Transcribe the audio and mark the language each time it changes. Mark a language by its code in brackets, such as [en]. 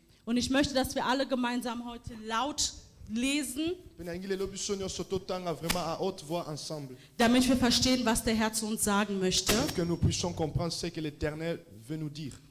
[de] Und ich möchte, dass wir alle gemeinsam heute laut lesen, [ln] Pe na ngi lelo biso nyonso totanga [fr] vraiment à haute voix ensemble. [de] damit wir verstehen, was der Herr zu uns sagen möchte. [fr] Que nous puissions comprendre ce que l'Éternel veut nous dire.